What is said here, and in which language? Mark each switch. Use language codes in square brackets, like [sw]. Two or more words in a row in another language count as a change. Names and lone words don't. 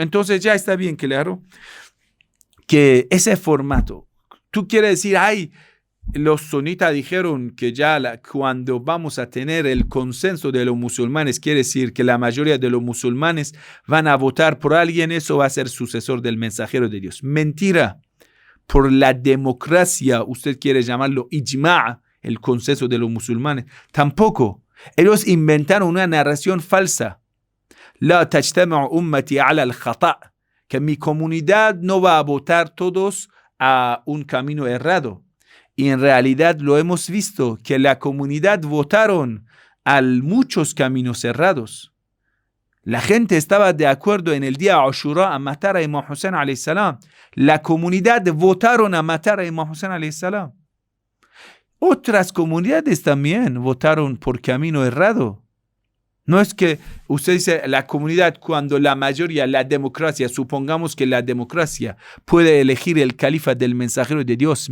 [es] Entonces ya está bien claro que ese formato, tú quieres decir, los sunitas dijeron que ya cuando vamos a tener el consenso de los musulmanes, quiere decir que la mayoría de los musulmanes van a votar por alguien, eso va a ser sucesor del mensajero de Dios. Mentira. Por la democracia, usted quiere llamarlo ijma', el consenso de los musulmanes. Tampoco. Ellos inventaron una narración falsa. [ar] لا تجتمع أمتي على الخطأ', [es] que mi comunidad no va a votar todos a un camino errado. Y en realidad lo hemos visto, que la comunidad votaron a muchos caminos errados. La gente estaba de acuerdo en el día Ashura a matar a Imam Hussein [ar] عليه السلام. [es] La comunidad votaron a matar a Imam Hussein [ar] عليه السلام. [es] Otras comunidades también votaron por camino errado. No es que usted dice la comunidad cuando la mayoría, la democracia, supongamos que la democracia puede elegir el califa del mensajero de Dios.